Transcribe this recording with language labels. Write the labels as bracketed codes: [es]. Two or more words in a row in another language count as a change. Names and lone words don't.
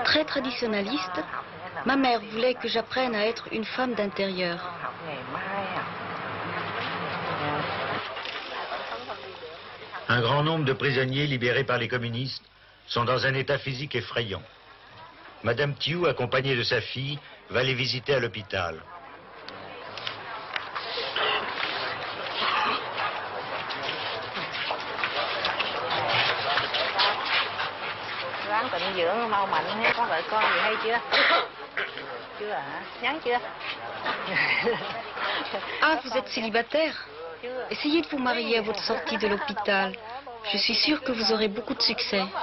[fr] Très traditionnaliste, ma mère voulait que j'apprenne à être une femme d'intérieur. Un grand nombre de prisonniers libérés par les communistes sont dans un état physique effrayant. Madame Thieu, accompagnée de sa fille, va les visiter à l'hôpital. [vi] Ráng tịnh dưỡng mau mạnh nhé, có vợ con gì hay chưa? Chưa hả? Nhắn chưa? [fr] Ah, vous êtes célibataire? Essayez de vous marier à votre sortie de l'hôpital. Je suis sûre que vous aurez beaucoup de succès.